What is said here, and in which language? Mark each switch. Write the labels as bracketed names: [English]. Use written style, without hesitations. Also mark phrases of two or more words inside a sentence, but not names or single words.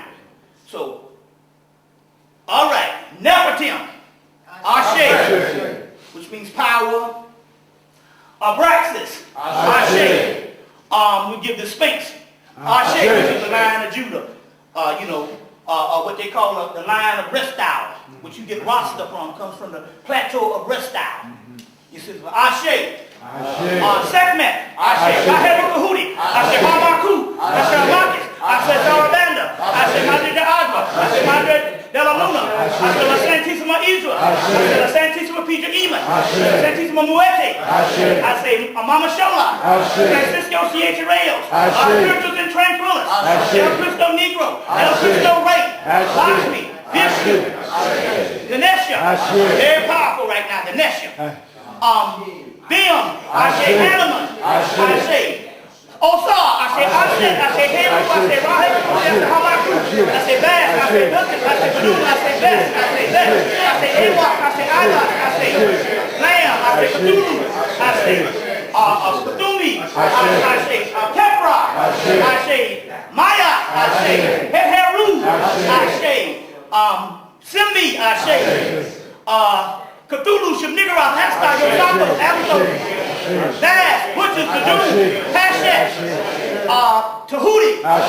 [English] So, all right, Nefertim, Ashe, which means power. Abraxas, Ashe, we give the Sphinx, Ashe, which is the Lion of Judah. What they call the Lion of Rastafari, which you get Rasta from, comes from the plateau of Rastafari. You see, Ashe. Sekhmet, Ashe, Kaherukahuti, Ashe Hamaku, Ashe Amakis, Ashe Zarabanda, Ashe Madre de Agua, Ashe Madre de la Luna, Ashe la Santísima Israel, Ashe la Santísima Pija Iman, Ashe la Santísima Muerte, Ashe Mama Shola, Francisco Siete Reyes, Spiritus and Tranquilis, El Cristo Negro, El Cristo Rey, Lakshmi, Vishnu, Ganesha, very powerful right now, Ganesha. Bim, Ashe Hanuman, Ashe Osa, Ashe Ashe, Ashe Hemu, Ashe Rahel, Ashe Hamaku, Ashe Bash, Ashe Bilkis, Ashe Badum, Ashe Bess, Ashe Bess, Ashe Ewok, Ashe Adas, Ashe Lamb, Ashe Cthulhu, Ashe Cthulhu, Ashe Kefra, Ashe Maya, Ashe Heru, Ashe Simbi, Ashe Cthulhu, Shemnigaroth, Hashtag, Yosako, Abathos, Bass, Butchers, Badoo, Hashet, Tahuti,